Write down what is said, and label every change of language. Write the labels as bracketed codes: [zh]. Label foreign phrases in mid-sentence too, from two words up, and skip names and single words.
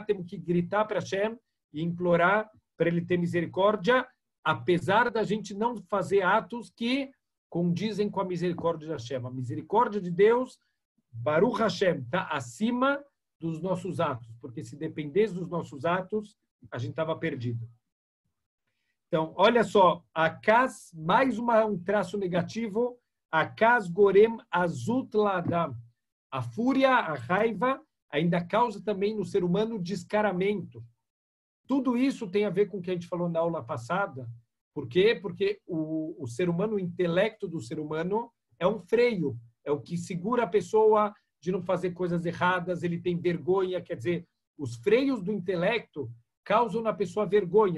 [pt] Temos que gritar para Hashem e implorar para ele ter misericórdia, apesar da gente não fazer atos que condizem com a misericórdia de Hashem. A misericórdia de Deus, [he] ברוך השם, [pt] está acima dos nossos atos, porque se dependesse dos nossos atos, a gente estava perdido. Então, olha só, a kas, mais um traço negativo, a [he] כעס גורם עזות לאדם. [pt] A fúria, a raiva, ainda causa também no ser humano descaramento. Tudo isso tem a ver com o que a gente falou na aula passada. Por quê? Porque o ser humano, o intelecto do ser humano é um freio, é o que segura a pessoa de não fazer coisas erradas, ele tem vergonha, quer dizer, os freios do intelecto causam na pessoa vergonha.